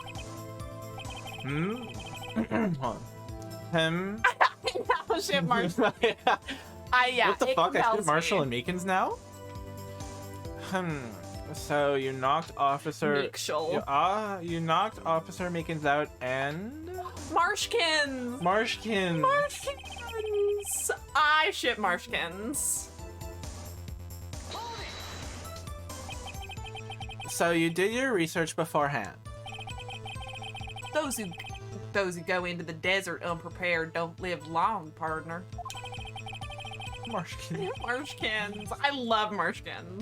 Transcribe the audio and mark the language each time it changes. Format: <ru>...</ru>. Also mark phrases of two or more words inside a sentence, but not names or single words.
<en>Hold on. Oh shit, Marshall. Yeah. What the it fuck? I compels shoot Marshall me. and Meekins now? So you knocked Officer... Meekshul. You knocked Officer Meekins out and... Marshkins! Marshkins! Marshkins! I ship Marshkins. So you did your research beforehand. Those who go into the desert unprepared don't live long, partner. Marshkins. Marshkins. I love Marshkins.</en>